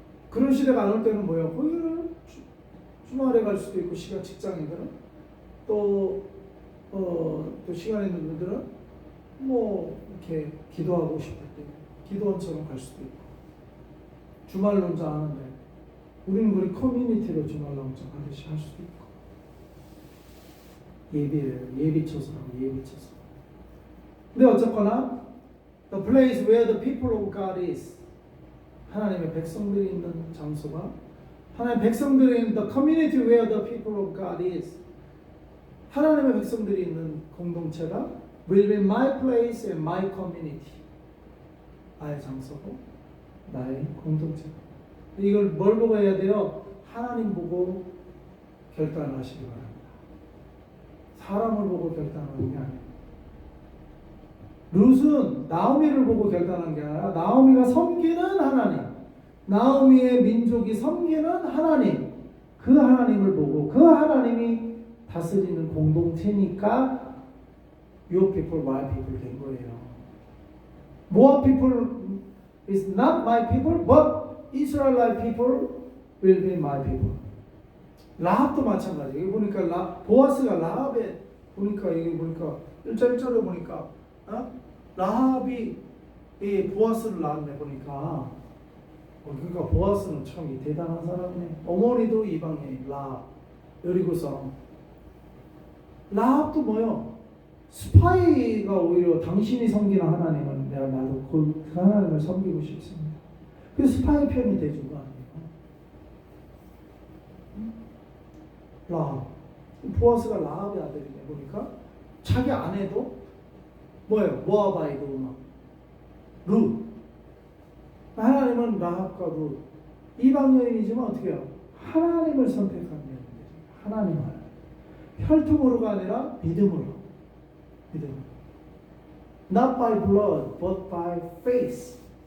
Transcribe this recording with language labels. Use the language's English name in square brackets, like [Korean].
[Korean] 그런 시대가 안 올 때는 뭐예요? 거기를 주말에 갈 수도 있고 시간 직장인들은 또 시간 있는 분들은 뭐 이렇게 기도하고 싶을 때 기도원처럼 갈 수도 있고 주말 농장 하는데 우리는 그리 커뮤니티로 주말 농장 하듯이 할 수도 있고 예비쳐서 하고 예비쳐서. 근데 어쨌거나 [English] the place where the people of God is [Korean] 하나님의 백성들이 있는 장소가 하나님의 백성들이 있는 [English] the community where the people of God is [Korean] 하나님의 백성들이 있는 공동체가 [English] will be my place and my community [Korean] 나의 장소고 나의 공동체. 이걸 뭘 보고 해야 돼요? 하나님 보고 결단하시기 바랍니다. 사람을 보고 결단하는 게 아니에요. 룻은 나오미를 보고 결단한 게 아니라 나오미가 섬기는 하나님, 나오미의 민족이 섬기는 하나님, 그 하나님을 보고 그 하나님이 다스리는 공동체니까 [English] Your people, my people [Korean] 된 거예요. [English] Moab people is not my people, but Israelite people will be my people. [Korean] 라합도 마찬가지. 여기 보니까 보아스가 라합에 보니까 여기 보니까 1절에 보니까 라합이 이 보아스를 낳았네 보니까. 그러니까 보아스는 참 대단한 사람이네. 어머니도 이방인 라합 여리고 사람. 라합도 뭐요? 스파이가 오히려 당신이 섬기는 하나님은 나도 그 하나님을 섬기고 싶습니다. 그 스파이 편이 돼준 거 아니에요? 라합. 보아스가 라합의 아들이네 보니까 자기 아내도 뭐예요? 모아바이도 막 룻. 하나님은 라합과 룻 이방 여인이지만 어떻게 해요? 하나님을 선택한 여인이죠. 하나님을 혈통으로가 아니라 믿음으로. [English] Not by blood, but by faith.